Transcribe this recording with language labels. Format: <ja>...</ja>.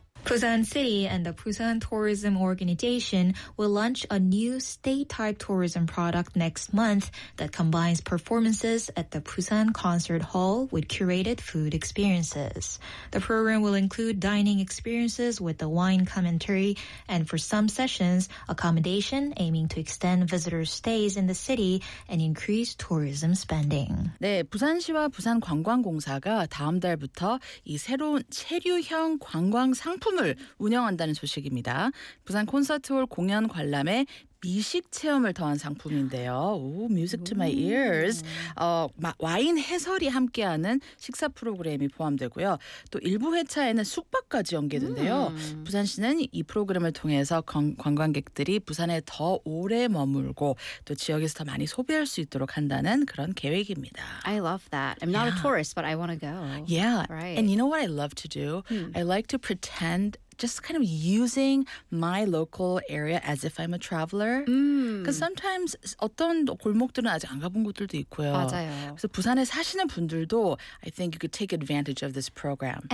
<en>Busan City and the Busan Tourism Organization will launch a new state-type tourism product next month that combines performances at the Busan Concert Hall with curated food experiences. The program will include dining experiences with the wine commentary and, for some sessions, accommodation aiming to extend visitors' stays in the city and increase tourism spending.</en> <ko>네, 부산시와 부산관광공사가 다음 달부터 이 새로운 체류형 관광 상품을 운영한다는 소식입니다. 부산 콘서트홀 공연 관람에 미식 체험을 더한 상품인데요.</ko> <en>Ooh, music to my ears.</en> <ko>와인 해설이 함께하는 식사 프로그램이 포함되고요. 또 일부 회차에는 숙박까지 연계된대요. 부산시는 이 프로그램을 통해서 관광객들이 부산에 더 오래 머물고 또 지역에서 더 많이 소비할 수 있도록 한다는 그런 계획입니다.</ko> <en>I love that. I'm not a tourist, but I want to go. Yeah. Right. And you know what I love to do? I like to pretend just kind of using my local area as if I'm a traveler. Because sometimes</en> <ko>어떤 골목들은 아직 안 가본 곳들도 있고요. 맞아요. 그래서 부산에 사시는 분들도</ko> <en>I think you could take advantage of this program.</en>